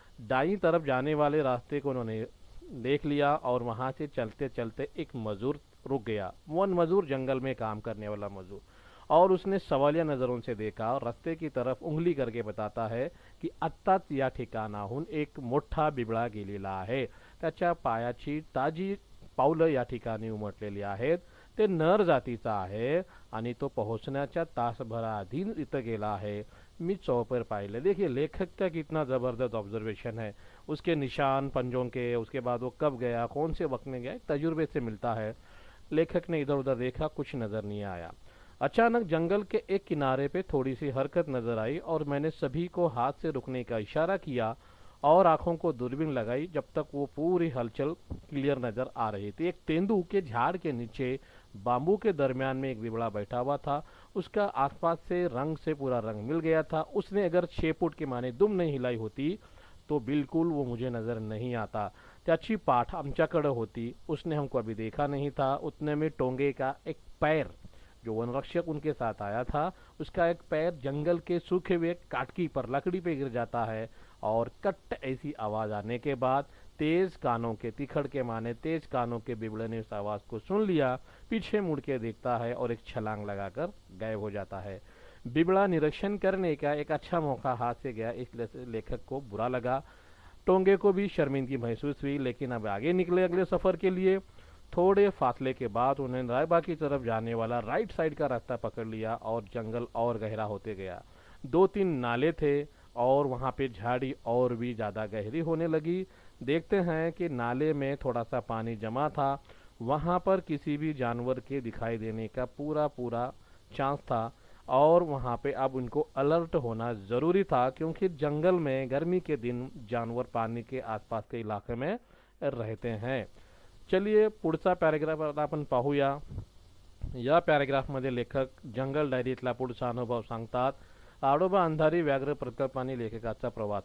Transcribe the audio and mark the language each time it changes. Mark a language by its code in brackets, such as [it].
[hi] दाईं तरफ जाने वाले रास्ते को उन्होंने देख लिया और वहां से चलते चलते एक मजदूर रुक गया। वन मजदूर, जंगल में काम करने वाला मजदूर, और उसने सवालिया नजरों से देखा और रस्ते की तरफ उंगली करके बताता है की [mr] आत्ताच या ठिकाणाहून एक मोठा बिबळा गेलेला आहे। त्याच्या पायाची ताजी पावलं या ठिकाणी उमटलेली आहेत। ते नर जातीचा आहे आणि तो पोहोचण्याच्या तासभराआधी इथं गेला आहे। मी चौपर पाहिले। [hi] देखिए लेखक का कितना ज़बरदस्त ऑब्जर्वेशन है। उसके निशान पंजों के, उसके बाद वो कब गया, कौन से वक्त में गया, तजुर्बे से मिलता है। लेखक ने इधर उधर देखा, कुछ नज़र नहीं आया। अचानक जंगल के एक किनारे पे थोड़ी सी हरकत नजर आई और मैंने सभी को हाथ से रुकने का इशारा किया और आंखों को दूरबीन लगाई। जब तक वो पूरी हलचल क्लियर नजर आ रही थी। एक तेंदू के झाड़ के नीचे बांबू के दरमियान में एक बिबड़ा बैठा हुआ था। उसका आसपास से रंग से पूरा रंग मिल गया था। उसने अगर 6 फुट की माने दुम नहीं हिलाई होती तो बिल्कुल वो मुझे नजर नहीं आता। [mr] त्याची पाठ आमच्याकडे होती, [hi] उसने हमको अभी देखा नहीं था। उतने में टोंगे का एक पैर, जो वनरक्षक उनके साथ आया था, उसका एक पैर जंगल के सूखे हुए काटकी पर, लकड़ी पे गिर जाता है और कट ऐसी आवाज आने के बाद तेज कानों के, तिखड़ के माने तेज कानों के बिबड़े ने उस आवाज को सुन लिया, पीछे मुड़ के देखता है और एक छलांग लगाकर गायब हो जाता है। बिबड़ा निरीक्षण करने का एक अच्छा मौका हाथ से गया, इसलिए लेखक को बुरा लगा। टोंगे को भी शर्मिंदगी महसूस हुई, लेकिन अब आगे निकले अगले सफर के लिए। थोड़े फासले के बाद उन्हें रायबा की तरफ जाने वाला राइट साइड का रास्ता पकड़ लिया और जंगल और गहरा होते गया। 2-3 नाले थे और वहां पे झाड़ी और भी ज्यादा गहरी होने लगी। देखते हैं कि नाले में थोड़ा सा पानी जमा था, वहां पर किसी भी जानवर के दिखाई देने का पूरा पूरा चांस था। और वहाँ पे अब उनको अलर्ट होना ज़रूरी था, क्योंकि जंगल में गर्मी के दिन जानवर पानी के आसपास के इलाके में रहते हैं। [mr] चलिए पुढचा पॅरेग्राफ आता आपण पाहूया. या पॅरेग्राफमध्ये लेखक जंगल डायरीतला पुढचा अनुभव सांगतात. ताडोबा अंधारी व्याघ्र प्रकल्पाने लेखकाचा प्रवास.